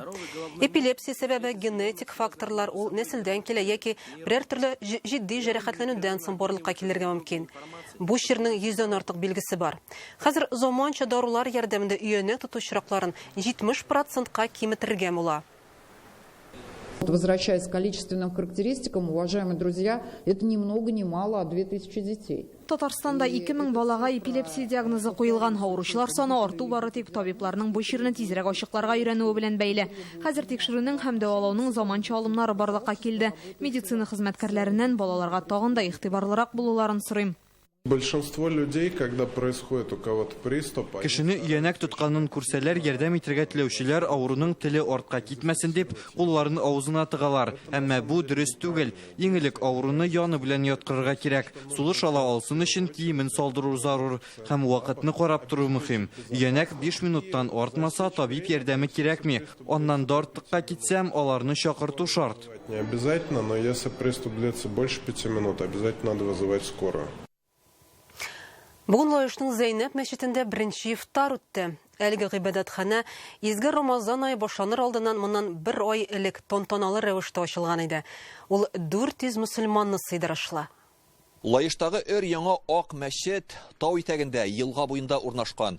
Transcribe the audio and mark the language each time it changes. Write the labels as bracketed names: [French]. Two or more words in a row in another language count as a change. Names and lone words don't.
[Tatar] Эпилепсия сәбәбе генетик факторлар, ул нәселдән килә яки берәр төрле җитди җәрәхәтләнүдән соң барлыкка килергә мөмкин. Бу чирнең 100дән артык билгесе бар. Хәзер заманча дарулар ярдәмендә өянә тоту очракларын 70%-ка киметергә була. [Russian] Возвращаясь к количественным характеристикам, уважаемые друзья, это ни много ни мало, а 2000 детей. [Tatar] Татарстанда 2000 балага эпилепсия диагнозы куелган. Авыручылар саны арту бары тик табибларның бу чирне тизрәк ачыкларга өйрәнүе белән бәйле. Хәзер тикшерүнең һәм дәвалауның заманча алымнары барлыкка килде. Медицина хезмәткәрләреннән балаларга тагын да игътибарлырак булуларын сорыйм. [Russian] Большинство людей, когда происходит у кого-то приступ, [Tatar] кешене өянәк тотканын күрсәләр, ярдәм итәргә теләүчеләр авыруның теле артка китмәсен дип, кулларын авызына тыгалар. Әмма бу дөрес түгел. Иң элек авыруны яны белән яткырырга кирәк. Сулыш ала алсын өчен киемен салдыру зарур һәм вакытны карап тору мөһим. Өянәк 5 минуттан артмаса, табиб ярдәме кирәкми. Аннан да артыкка китсәм, аларны чакырту шарт. [Russian] Не обязательно, но если приступ длится больше 5 минут, обязательно надо вызывать скорую. [Tatar] Бүген Лаешның Зәйнәп мәчетендә беренче ифтар үтте. Әлеге гыйбадәтханә изге Рамазан ае башланыр алдыннан моннан 1 ай элек тантаналы рәвештә ачылган иде. Ул 400 мөселманны сыйдырышла. Лаештагы өр-яңа ак мәчет тау итәгендә елга буенда урнашкан.